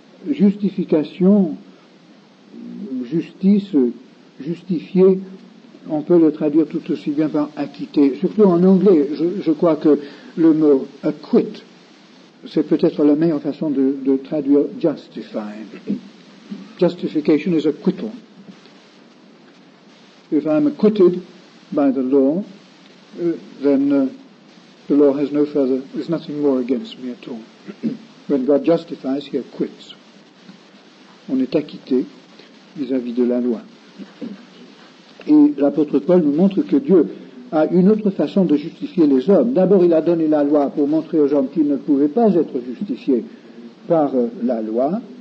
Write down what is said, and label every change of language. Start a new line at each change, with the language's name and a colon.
French: Justification, justice, justifier, on peut le traduire tout aussi bien par acquitter. Surtout en anglais, je crois que le mot acquit, c'est peut-être la meilleure façon de traduire justified.
English: Justification is acquittal. If I'm acquitted by the law, then the law has there's nothing more against me at all. When God justifies, He acquits.
French: On est acquitté vis-à-vis de la loi. Et l'apôtre Paul nous montre que Dieu a une autre façon de justifier les hommes. D'abord, il a donné la loi pour montrer aux hommes qu'ils ne pouvaient pas être justifiés par la loi.